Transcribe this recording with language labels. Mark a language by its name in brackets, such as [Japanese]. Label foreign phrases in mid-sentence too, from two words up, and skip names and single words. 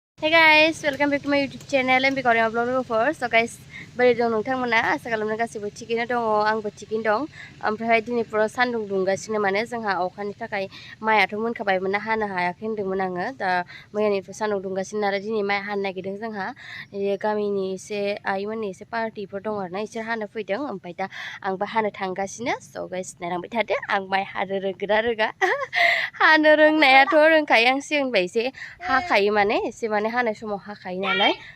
[English] Hey guys, welcome back to my YouTube channel and recording of vlog first. So guys, [Bodo] बोरै दं नोंथांमोना आसा खालामो गासैबो थिगैनो दङ आंबो थिगैनो दं ओमफ्राय दिनै पुरा सान्दुं दुंगासिनो माने जोंहा अखानि थाखाय माइआथ' मोनखाबायमोन ना हानो हायाखै होनदोंमोन आङो दा मैयानिफ्राय सान्दुं दुंगासिनो नालाय दिनै माइ हानो नागिरदों जोंहा गामिनि एसे आइमोननि एसे पार्टिफोर दं आरोना इसोर हानो फैदों ओमफ्राय दा आंबो हानो थांगासिनो [English] so guys [Bodo] नायलांबाय थादो आं माइ हानो रोंगोना रोङा हानो रोंनायाथ' रोंखायो आं सिगांनिफ्राय एसे हाखायो माने एसे माने हानाय समाव हाखायो नालाय